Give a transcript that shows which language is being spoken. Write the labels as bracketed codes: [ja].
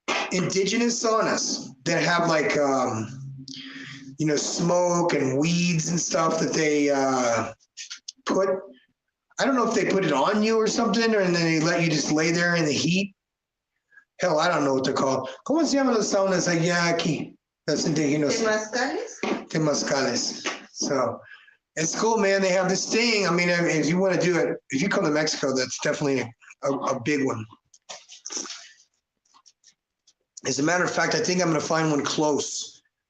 [en] Indigenous saunas that have like, smoke and weeds and stuff that they put. I don't know if they put it on you or something, and then they let you just lay there in the heat. Hell, I don't know what they're called. [es] ¿Cómo se llaman las saunas allá aquí? Las indigenous. ¿Temazcales? [en] Temazcales. So it's cool, man. They have this thing. I mean, if you want to do it, if you come to Mexico, that's definitely a big one. As a matter of fact, I think I'm going to find one close.